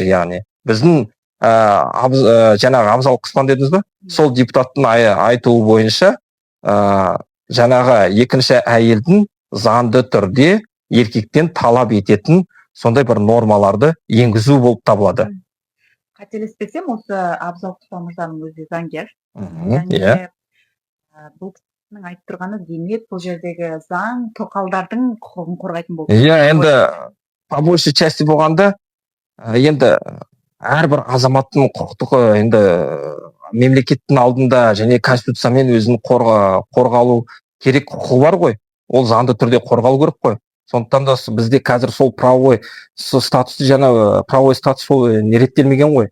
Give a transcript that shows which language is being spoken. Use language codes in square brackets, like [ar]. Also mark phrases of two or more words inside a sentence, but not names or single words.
[kk] Яғни біздің жаңағы Абзал Құспан дедіңіз ба, сол депутаттың айтуы бойынша жаңағы екінші әйелдің заңды түрде еркектен талап ететін сондай бір нормаларды енгізу болып табылады. Қателеспесем, осы Абзал Құспан мырзаның өзі заңгер. Бұл кісінің айтып тұрғаны, демек бұл жердегі заң тоқалдардың құқығын қорғайтын болды. Енді [ru] по большей части [kk] болғанда, енді әрбір азаматтың құқықтығы енді мемлекеттің алдында және конституциямен өзін қорғалу керек құқығы бар ғой. Ол заңды түрде қорғалу керек қой. Сондықтан да бізде қазір сол [ru] правовой статусты, [kk] жаңа [ru] правовой статус [kk] сол реттелмеген ғой.